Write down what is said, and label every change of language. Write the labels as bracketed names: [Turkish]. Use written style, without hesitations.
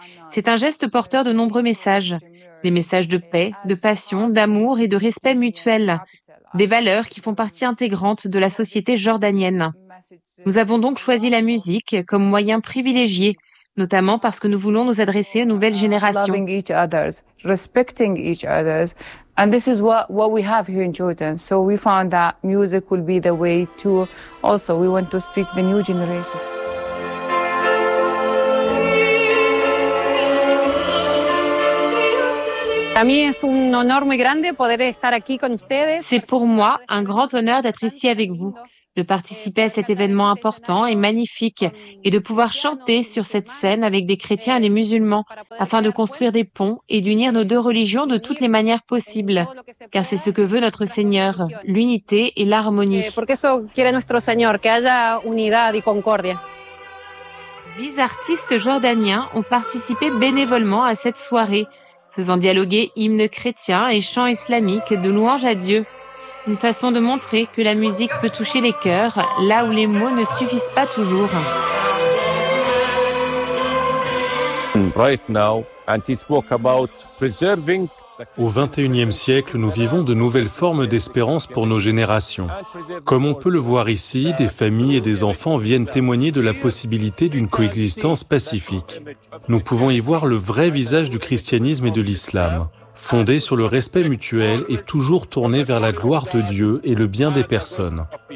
[French] C'est un geste porteur de nombreux messages, des messages de paix, de passion, d'amour et de respect mutuel, des valeurs qui font partie intégrante de la société jordanienne. Nous avons donc choisi la musique comme moyen privilégié, notamment parce que nous voulons nous adresser aux nouvelles générations. [English] Loving each other, respecting each other. And this is what we have here in Jordan. So we found that music will be the way to also we want to speak the new generation. [French] C'est pour moi un grand honneur d'être ici avec vous, de participer à cet événement important et magnifique et de pouvoir chanter sur cette scène avec des chrétiens et des musulmans afin de construire des ponts et d'unir nos deux religions de toutes les manières possibles. Car c'est ce que veut notre Seigneur, l'unité et l'harmonie. Dix artistes jordaniens ont participé bénévolement à cette soirée, faisant dialoguer hymnes chrétiens et chants islamiques de louanges à Dieu. Une façon de montrer que la musique peut toucher les cœurs, là où les mots ne suffisent pas toujours. [English] Right now, and he spoke about preserving [French] Au XXIe siècle, nous vivons de nouvelles formes d'espérance pour nos générations. Comme on peut le voir ici, des familles et des enfants viennent témoigner de la possibilité d'une coexistence pacifique. Nous pouvons y voir le vrai visage du christianisme et de l'islam, fondé sur le respect mutuel et toujours tourné vers la gloire de Dieu et le bien des personnes.